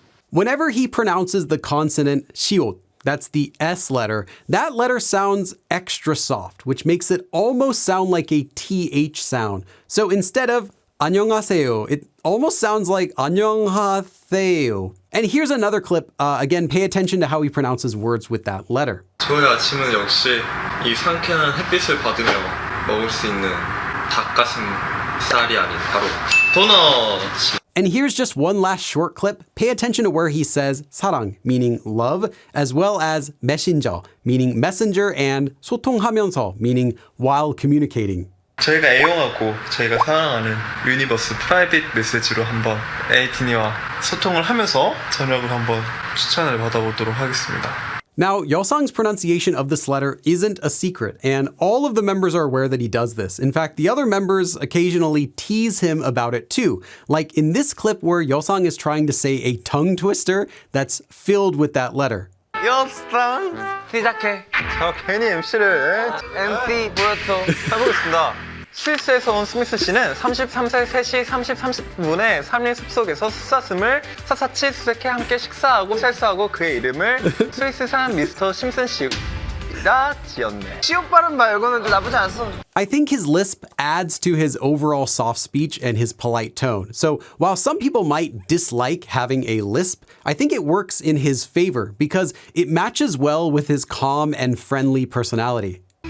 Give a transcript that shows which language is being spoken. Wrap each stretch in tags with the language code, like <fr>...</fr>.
<en>Whenever he pronounces the consonant 시옷, that's the S letter, that letter sounds extra soft, which makes it almost sound like a TH sound. So instead of 안녕하세요, it almost sounds like 안녕하세요. And here's another clip. Again, pay attention to how he pronounces words with that letter.</en> <ko>저의 아침은 역시 이 상쾌한 햇빛을 받으며 먹을 수 있는 닭가슴살이 아닌 바로 도넛.</ko> <en>And here's just one last short clip. Pay attention to where he says 사랑, meaning love, as well as messenger, meaning messenger, and 소통하면서, meaning while communicating.</en> <ko>저희가 애용하고 저희가 사랑하는 유니버스 프라이빗 메시지로 한번 에이티니와 소통을 하면서 저녁을 한번 추천을 받아보도록 하겠습니다.</ko> <en>Now, Yeosang's pronunciation of this letter isn't a secret, and all of the members are aware that he does this. In fact, the other members occasionally tease him about it too, like in this clip where Yeosang is trying to say a tongue twister that's filled with that letter.</en> <ko>예오상 시작해 자, 괜히 MC를 MC 보여줘 해보겠습니다. 스위스에서 온 스미스 씨는 33세 3시 30분에 3일 숲속에서 숫사슴을 샅샅이 수색해 함께 식사하고 셀수하고 그의 이름을 스위스산 미스터 심슨 씨라 지었네. 시옷 발음 말고는 좀 나쁘지 않았어.</ko> <en>I think his lisp adds to his overall soft speech and his polite tone. So while some people might dislike having a lisp, I think it works in his favor because it matches well with his calm and friendly personality.</en>